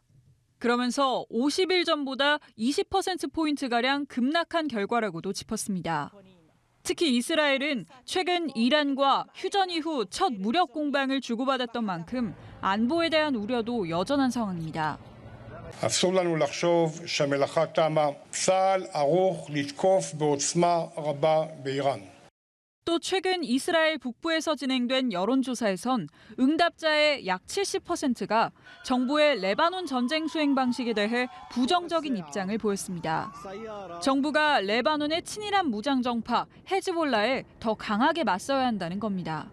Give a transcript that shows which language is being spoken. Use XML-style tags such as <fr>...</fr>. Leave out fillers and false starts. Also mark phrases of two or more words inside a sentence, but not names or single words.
<ko>그러면서 50일 전보다 20%포인트가량 급락한 결과라고도 짚었습니다. 특히 이스라엘은 최근 이란과 휴전 이후 첫 무력 공방을 주고받았던 만큼 안보에 대한 우려도 여전한 상황입니다.</ko> <he>אסור לנו לחשוב שהמלאכה תמה. צה"ל ערוך לתקוף בעוצמה רבה באיראן.</he> <ko>또 최근 이스라엘 북부에서 진행된 여론조사에선 응답자의 약 70%가 정부의 레바논 전쟁 수행 방식에 대해 부정적인 입장을 보였습니다. 정부가 레바논의 친이란 무장 정파 헤즈볼라에 더 강하게 맞서야 한다는 겁니다.</ko>